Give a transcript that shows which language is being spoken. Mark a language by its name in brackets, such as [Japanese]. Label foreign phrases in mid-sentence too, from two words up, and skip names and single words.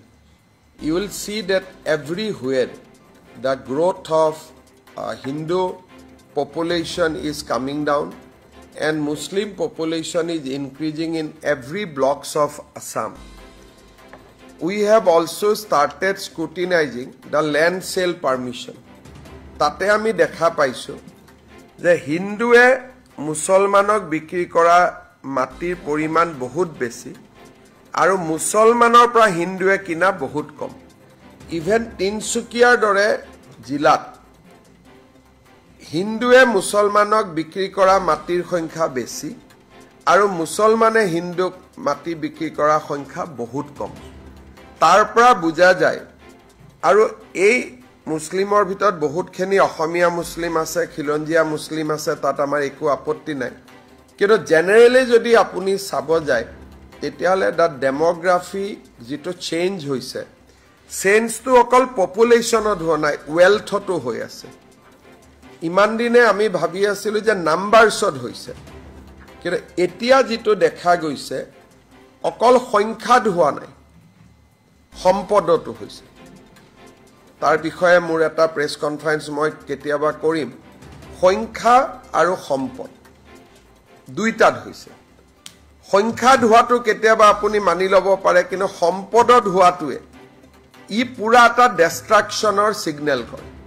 [English] You will see that everywhere the growth of Hindu population is coming down and Muslim population is increasing in every blocks of Assam. We have also started scrutinizing the land sale permission. [Assamese] তাত আমি দেখা পাইছোঁ যে হিন্দুৱে মুছলমানক বিক্ৰী কৰা মাটিৰ পৰিমাণ বহুত বেছি আৰু মুছলমানৰ পৰা হিন্দুৱে কিনা বহুত কম. ইভেন তিনিচুকীয়াৰ দৰে জিলাত হিন্দুৱে মুছলমানক বিক্ৰী কৰা মাটিৰ সংখ্যা বেছি আৰু মুছলমানে হিন্দুক মাটি বিক্ৰী কৰা সংখ্যা বহুত কম. তাৰপৰা বুজা যায় আৰু এই মুছলিমৰ ভিতৰ বহুত খিনি অসমীয়া মুছলিম আছে খিলঞ্জীয়া মুছলিম আছে তাত আমাৰ একো আপত্তি নাই কিন্তু জেনেৰেলি যদি আপুনি চাব যায় তেতিয়ালৈ [English] the demography [Assamese] যিটো চেঞ্জ হৈছে ছেন্স টো অকল পপুলেশ্যন অড হ' নাই ৱেল্থ টো হৈ আছে ইমান দিনে আমি ভাবি আছিলোঁ যে নাম্বাৰ্ছ অড হৈছে কিন্তু এতিয়া যিটো দেখা গৈছে অকল সংখ্যা হোৱা নাই সম্পদটো হৈছে তাৰ বিষয়ে মোৰ এটা প্ৰেছ কনফাৰেন্স মই কেতিয়াবা কৰিম সংখ্যা আৰু সম্পদ দুইটা হৈছে সংখ্যা ধোৱাটো কেতিয়াবা আপুনি মানি লব পাৰে কিন্তু সম্পদত হোৱাটোৱে ই পুৰা এটা ডিস্ট্ৰাকচনৰ সিগনেল কৰে